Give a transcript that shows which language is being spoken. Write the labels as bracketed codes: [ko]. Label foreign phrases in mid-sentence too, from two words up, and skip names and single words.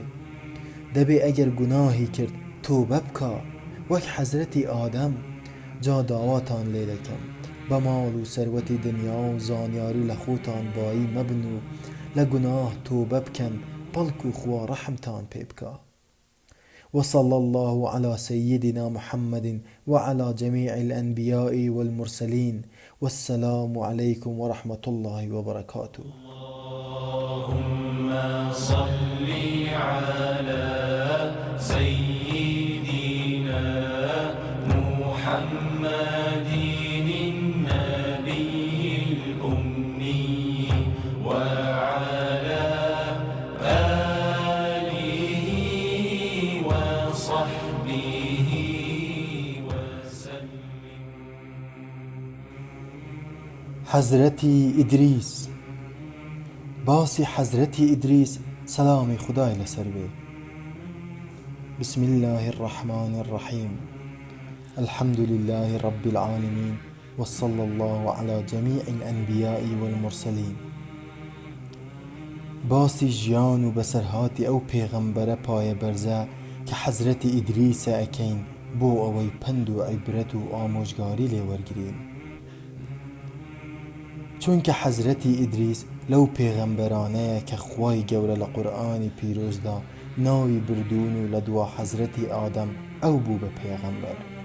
[ckb] دەبێ ئەگەر گوناهی کرد تۆبە بکا وەک حەزرەتی ئادەم. جا داواتان لێ دەکەم بە ماڵ و سەروەتی دنیا و زانیاری لە خۆتان بایی مەبن و لە گوناه تۆبە بکەن، بەڵکو خوا ڕەحمتان پێ بکا. [ar] وصلى الله على سيدنا محمد وعلى جميع الأنبياء والمرسلين والسلام عليكم ورحمة الله وبركاته. اللهم صل على سيدنا محمد النبي الأمي وعلى آله وصحبه وسلم. [ckb] حەزرەتی ئیدریس. باسی حەزرەتی ئیدریس سەلامی خودای لەسەر بێ. [ar] بسم الله الرحمن الرحيم. الحمد لله رب العالمين وصلى الله على جميع الأنبياء والمرسلين. [ckb] باسی ژیان و بەسەرهاتی ئەو پێغەمبەرە پایە بەرزە کە حەزرەتی ئیدریسە ئەکەین بۆ ئەوەی پند و عیبرەت و ئامۆژگاری لێوەرگرین. چونکە حەزرەتی ئیدریس لەو پێغەمبەرانەیە کە خوای گەورە لە قورئانی پیرۆزدا ناوی بردوون و لە دوا حەزرەتی ئادەم ئەو بوو بە پێغەمبەر.